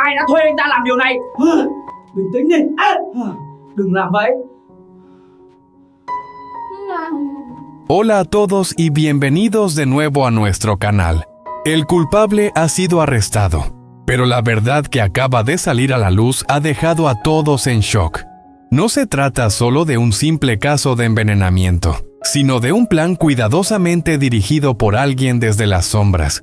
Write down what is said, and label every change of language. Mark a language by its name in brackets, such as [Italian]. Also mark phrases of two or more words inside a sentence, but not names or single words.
[Vietnamese] Ai đã thuê anh ta làm điều này? Bình tĩnh đi. Đừng làm vậy. [Spanish] Hola a todos y bienvenidos de nuevo a nuestro canal. El culpable ha sido arrestado, pero la verdad que acaba de salir a la luz ha dejado a todos en shock. No se trata solo de un simple caso de envenenamiento, sino de un plan cuidadosamente dirigido por alguien desde las sombras.